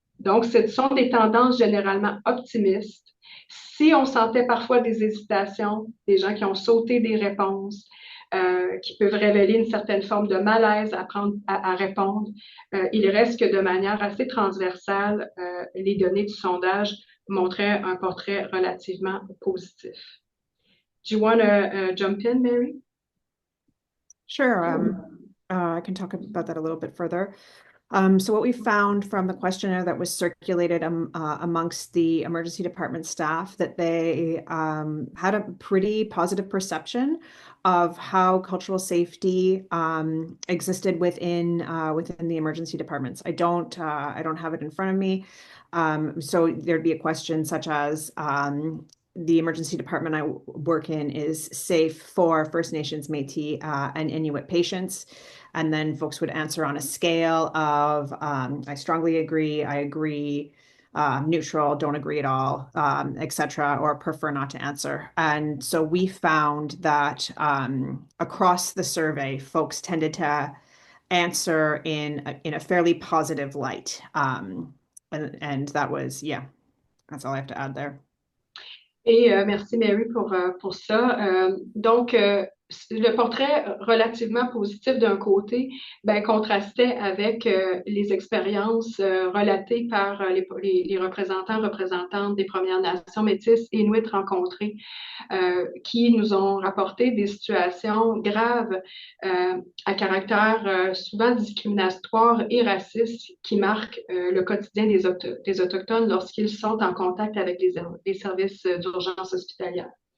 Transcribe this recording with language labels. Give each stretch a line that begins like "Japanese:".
French: Donc, ce sont des tendances généralement optimistes. Si on sentait parfois des hésitations, des gens qui ont sauté des réponses, qui peuvent révéler une certaine forme de malaise à répondre, il reste que de manière assez transversale, les données du sondage montraient un portrait relativement positif.
English: Do you want to jump in, Mary? Sure. I can talk about that a little bit further. So what we found from the questionnaire that was circulated amongst the emergency department staff, that they had a pretty positive perception of how cultural safety existed within the emergency departments. I don't have it in front of me. So there'd be a question such as the emergency department I work in is safe for First Nations, Métis, and Inuit patients. And then folks would answer on a scale of I strongly agree, I agree, neutral, don't agree at all, etc., or prefer not to answer. And so we found that across the survey, folks tended to answer in a fairly positive light. And that was, yeah, that's all I have to add there.
French: Et merci Mary pour ça. Donc, le portrait relativement positif d'un côté, ben, contrastait avec les expériences relatées par les représentantes des Premières Nations métisses inuits rencontrées, qui nous ont rapporté des situations graves à caractère souvent discriminatoire et raciste qui marquent le quotidien des Autochtones lorsqu'ils sont en contact avec les services d'urgence hospitalière.